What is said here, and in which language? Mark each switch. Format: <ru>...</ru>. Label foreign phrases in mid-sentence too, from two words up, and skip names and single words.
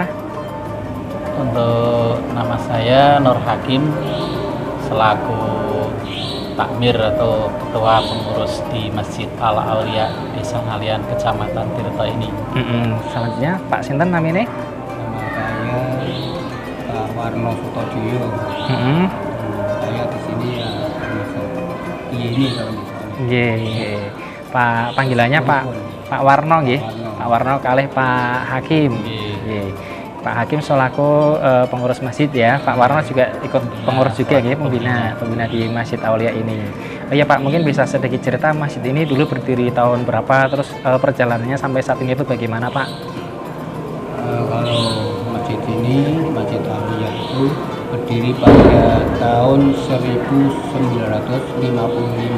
<id>Untuk nama saya Nur Hakim, selaku takmir atau ketua pengurus di Masjid Al Aulia Desa Ngalian Kecamatan Tirto ini. Selanjutnya Pak sinten namanya? Nama saya Pak Warno Sutojiyo. Saya di sini ya termasuk ini kalau misalnya. Nggih. Pak panggilannya Pak Warno nggih. Pak Warno kalih Pak Hakim. Nggih. Pak Hakim selaku pengurus masjid ya. Pak Warno juga ikut pengurus juga nggih, pembina di Masjid Aulia ini. Oh iya Pak, mungkin bisa sedikit cerita masjid ini dulu berdiri tahun berapa, terus perjalanannya sampai saat ini itu bagaimana Pak? Kalau masjid ini, Masjid Aulia itu berdiri pada tahun 1955.</id>